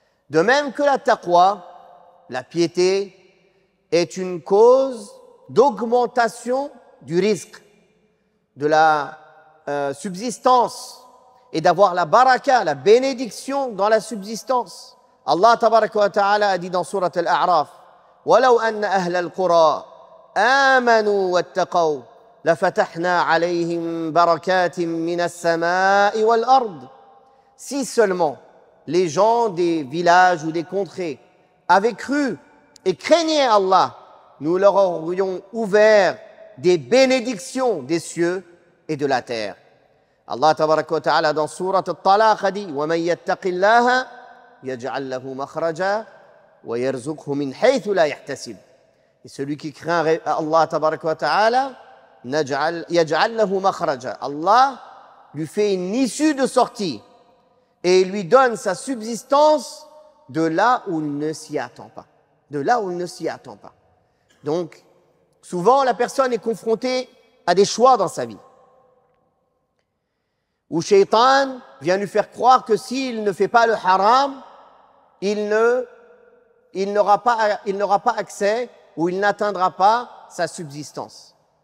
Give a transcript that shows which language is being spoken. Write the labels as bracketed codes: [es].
[fr] De même que la taqwa, la piété, est une cause d'augmentation du risque, de la subsistance et d'avoir la baraka, la bénédiction dans la subsistance. [ar] Allah tabaraka wa ta'ala [fr] a dit dans Surat Al-A'raf [ar] وَلَوْ أَنَّ أَهْلَ الْقُرَىٰ آمَنُوا وَاتَّقَوْا لَفَتَحْنَا عَلَيْهِمْ بَرَكَاتٍ مِّنَ السَّمَاءِ وَالْأَرْضِ. [fr] Si seulement les gens des villages ou des contrées avaient cru et craignaient Allah, nous leur aurions ouvert des bénédictions des cieux et de la terre. [ar] Allah tabaraka wa ta'ala [fr] dans Surat Al-Talaq a dit [ar] وَمَنْ يَتَّقِ اللَّهَ يَجْعَلْ لَهُ مَخْرَجًا وَيَرْزُقْهُ مِنْ حَيْثُ لَا يَحْتَسِبُ. [fr] Et celui qui craint Allah tabaraka wa ta'ala, [ar] يَجْعَلْ لَهُ مَخْرَجًا. [fr] Allah lui fait une issue de sortie et il lui donne sa subsistance de là où il ne s'y attend pas. De là où il ne s'y attend pas. Donc, souvent, la personne est confrontée à des choix dans sa vie, où Shaitan vient lui faire croire que s'il ne fait pas le haram, il n'aura pas accès ou il n'atteindra pas sa subsistance.